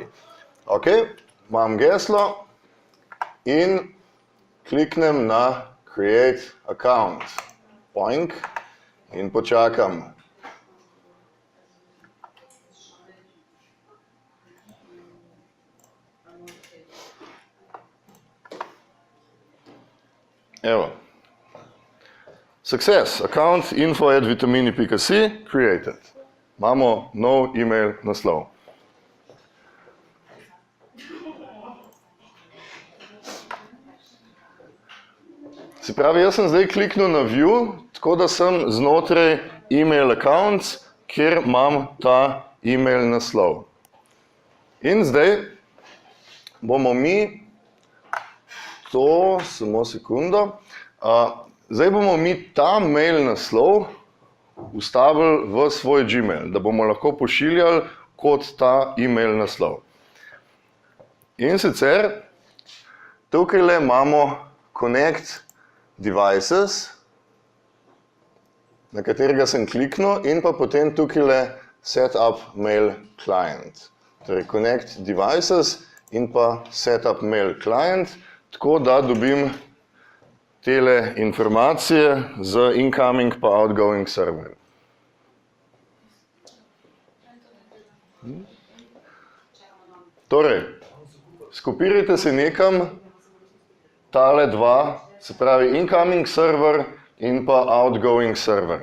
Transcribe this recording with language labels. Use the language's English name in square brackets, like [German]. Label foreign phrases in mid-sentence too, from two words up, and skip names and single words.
[Slovenian] Ok, imam geslo in kliknem na Create Account. Poink in počakam. Evo. [English] Success. Account info@vitamini.si created. [Slovenian] Imamo nov email naslov. Se pravi, jaz sem zdaj kliknil na View, tako da sem znotraj [English] email accounts, [Slovenian] kjer imam ta email naslov. In zdaj bomo mi to, samo sekundo, zdaj bomo mi ta mail naslov vstavili v svoj Gmail, da bomo lahko pošiljali kot ta email naslov. In sicer tukaj imamo Connect Devices, na katerega sem kliknil, in pa potem tukaj Set up Mail Client. Torej Connect Devices in pa Set up Mail Client, tako da dobim tele informacije z incoming pa [English] outgoing server. [Slovenian] Torej, skopirajte si nekam tale dva, se pravi [English] incoming server [Slovenian] in pa [English] outgoing server.